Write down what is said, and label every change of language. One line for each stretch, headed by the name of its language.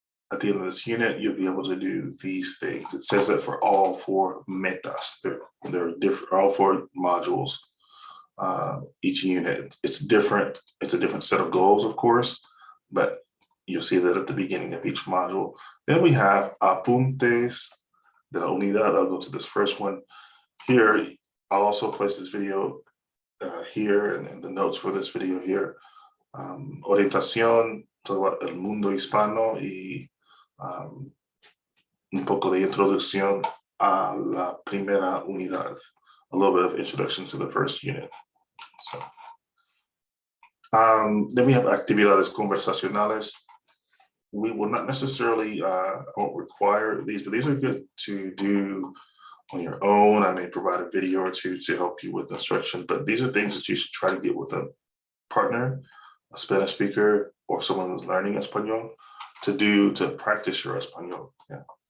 English: At the end of this unit, you'll be able to do these things. It says that for all 4 metas, they're different, all 4 modules. Each unit, it's different. It's a different set of goals, of course, but you'll see that at the beginning of each module. Then we have
Spanish: apuntes de la unidad.
English: I'll go to this first one. Here, I'll also place this video here and the notes for this video here.
Spanish: Orientación, todo about el mundo hispano y un poco de introducción a la primera unidad.
English: A little bit of introduction to the first unit. So, then we have
Spanish: actividades conversacionales.
English: We will not necessarily, won't require these, but these are good to do on your own. I may provide a video or two to help you with instruction, but these are things that you should try to get with a partner, a Spanish speaker, or someone who's learning Espanol to do to practice your Espanol. Yeah.